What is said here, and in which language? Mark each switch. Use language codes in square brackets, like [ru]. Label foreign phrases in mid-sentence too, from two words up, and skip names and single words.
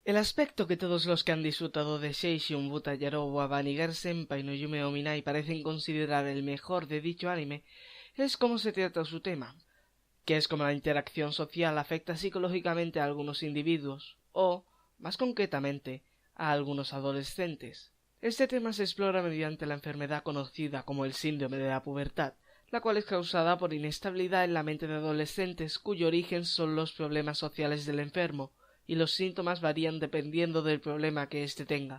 [es] El aspecto que todos los que han disfrutado de Seishun Buta Yarowa Banniger Senpai no Yume o Minai parecen considerar el mejor de dicho anime es cómo se trata su tema, que es como la interacción social afecta psicológicamente a algunos individuos, o, más concretamente, a algunos adolescentes. Este tema se explora mediante la enfermedad conocida como el síndrome de la pubertad, la cual es causada por inestabilidad en la mente de adolescentes cuyo origen son los problemas sociales del enfermo, y los síntomas varían dependiendo del problema que éste tenga.